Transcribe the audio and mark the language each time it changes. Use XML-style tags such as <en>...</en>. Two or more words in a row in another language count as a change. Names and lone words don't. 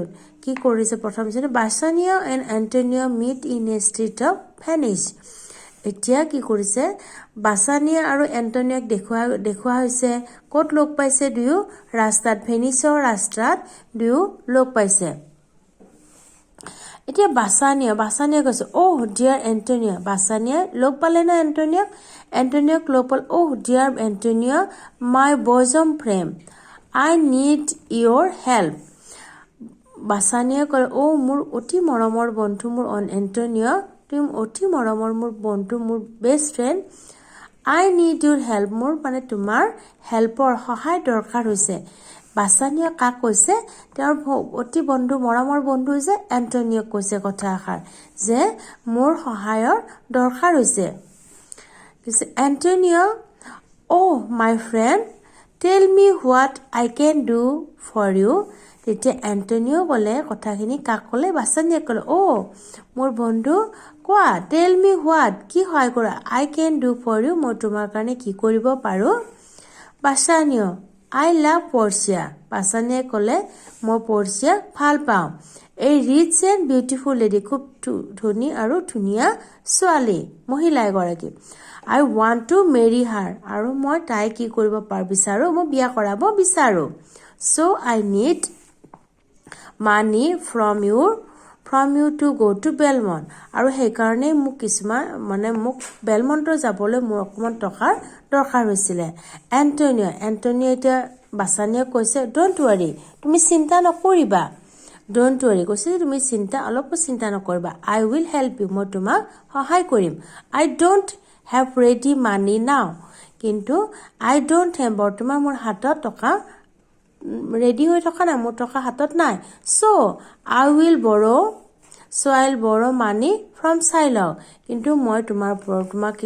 <as>কি কৰিছে প্ৰথম সিন</as> <en>Bassanio and Antonio meet in a street of Venice</en> <as>এতিয়া কি কৰিছে বাসানিয়া আৰু এন্টোনিওক দেখুৱা হৈছে ক'ত লগ পাইছে দুয়ো ৰাস্তাত ভেনিসৰ ৰাস্তাত দুয়ো লগ পাইছে এতিয়া বাসানিয়া কৈছে</as> <en>oh dear Antonio</en> <as>বাসানিয়া লগ পালে না এন্টোনিওক লগ পাল</as> <en>oh dear Antonio my bosom friend I need your help</en> <as>বাসানিয়া কয় oh মোৰ অতি মৰমৰ বন্ধু মোৰ এন্টোনিও তুমি অতি মৰমৰ মোৰ বন্ধু মোৰ</as> <en>best friend I need your help</en> <as>মোৰ মানে তোমাৰ হেল্পৰ সহায় দৰকাৰ হৈছে বাসানিয়া কাক কৈছে তেওঁৰ অতি বন্ধু মৰমৰ বন্ধু যে এন্টোনিওক কৈছে কথা আখাৰ যে মোৰ সহায়ৰ দৰকাৰ হৈছে এন্টোনিও</as> <en>oh my friend tell me what I can do for</en> <as>you তেতিয়া এন্টোনিও ক'লে কথাখিনি কাক ক'লে বাসানিয়া ক'লে oh মোৰ বন্ধু কোৱা</as> <en>tell me what</en> <as>কি হয় কৰা</as> <en>I can do for</en> <as>you মই তোমাৰ কাৰণে কি কৰিব পাৰো বাসানিয়া</as> <en>I love Portia</en> <as>বাসানিয়া ক'লে মই পৰ্চিয়া ভাল পাওঁ এই</as> <en>rich and beautiful lady</en> <as>খুব ধনী আৰু ধুনীয়া ছোৱালী মহিলা এগৰাকী</as> <en>I want to marry her</en> <as>আৰু মই তাই কি কৰিব বিচাৰো মই বিয়া কৰাব বিচাৰো</as> <en>so I need money from you to go to Belmont</en> <as>আৰু সেই কাৰণে মোক কিছুমান মানে মোক বেলমন্টৰ যাবলৈ মোৰ অকমান টকাৰ দৰকাৰ হৈছিলে এন্টোনিও এতিয়া বাছানীয়ে কৈছে</as> <en>don't worry</en> <as>তুমি চিন্তা নকৰিবা</as> <en>don't worry</en> <as>কৈছে যে তুমি অলপো চিন্তা নকৰিবা</as> <en>I will help you</en> <as>মই তোমাক সহায় কৰিম</as> <en>I don't have ready money now</en> <as>কিন্তু</as> <en>I don't have</en> <as>বৰ্তমান মোৰ হাতত টকা ৰেডি হৈ থকা নাই মোৰ টকা হাতত নাই</as> <en>so I will borrow money from Shylock</en> <as>কিন্তু মই তোমাক কি</as>